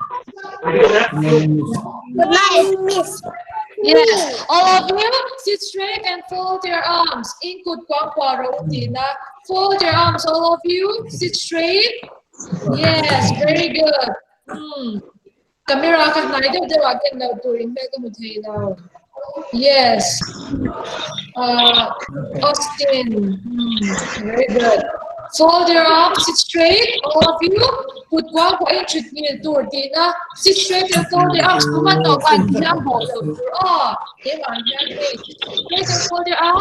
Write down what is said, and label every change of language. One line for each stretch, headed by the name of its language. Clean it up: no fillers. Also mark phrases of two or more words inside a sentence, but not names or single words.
English: Good morning, Miss. Yes, all of you, sit straight and fold your arms. Include fold your arms, all of you. Sit straight. Yes, very good. Camera ka naida dewa ken na turing me ka muthai na. Yes. Austin. Very good. Fold your arms, sit straight, all of you. Put one point to Tina. Sit straight and fold your arms. Come on, straight and fold your arms.